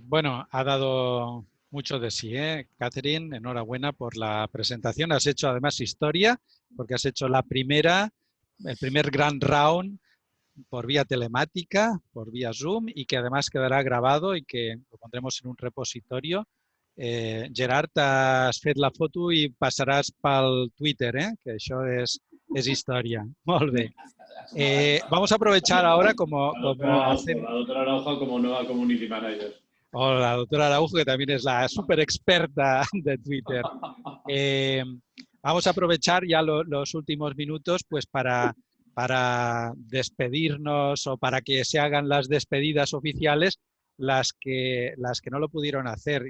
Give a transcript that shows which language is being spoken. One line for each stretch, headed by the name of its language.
Spanish: Bueno, ha dado mucho de sí, ¿eh? Catherine, enhorabuena por la presentación. Has hecho además historia, porque has hecho el primer gran round por vía telemática, por vía Zoom, y que además quedará grabado y que lo pondremos en un repositorio.
Catalan: Gerard, has fet la foto i passaràs pel Twitter, que això és història. Molt bé.
Spanish: Vamos a aprovechar ahora como hacen... La doctora Araujo como nueva community manager. O la doctora Araujo, que también es la súper experta de Twitter. Vamos a aprovechar ya los últimos minutos pues para despedirnos o para que se hagan las despedidas oficiales las que no lo pudieron hacer.